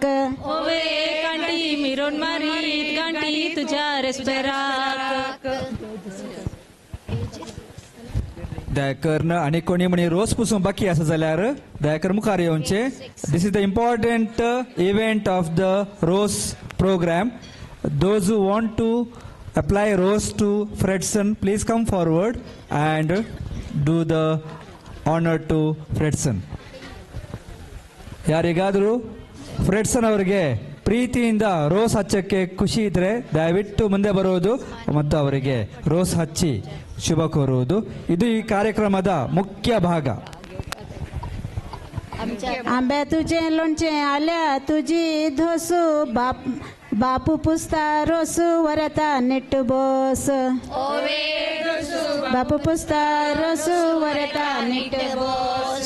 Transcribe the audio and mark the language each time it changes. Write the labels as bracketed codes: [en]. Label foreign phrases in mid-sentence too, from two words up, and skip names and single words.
[kok] ओवे कांटी मिरोण मारीत गांटी तुझ्या रेस्पेराक. दयाकर आनी कोणी म्हणी रोस पुसूंक बाकी आसा जाल्यार दयाकर मुखार येवचे. [en] This is the important event of the rose program. Those who want to apply rose to Fredson, please come forward and do the honor to Fredson. [kn] ಯಾರಿಗಾದರೂ ಫ್ರೆಡ್ಸನ್ ಅವರಿಗೆ ಪ್ರೀತಿಯಿಂದ ರೋಸ್ ಹಚ್ಚಕ್ಕೆ ಖುಷಿ ಇದ್ರೆ ದಯವಿಟ್ಟು ಮುಂದೆ ಬರುವುದು ಮತ್ತು ಅವರಿಗೆ ರೋಸ್ ಹಚ್ಚಿ ಶುಭ ಕೋರುವುದು. ಇದು ಈ ಕಾರ್ಯಕ್ರಮದ ಮುಖ್ಯ ಭಾಗ. [kok] आंब्या तुझे लोणचे आल्या तुझी धोसू बापू पुसता रोसू वरता नीट बोस. बापू पुसता रोसू वरता नीट बोस.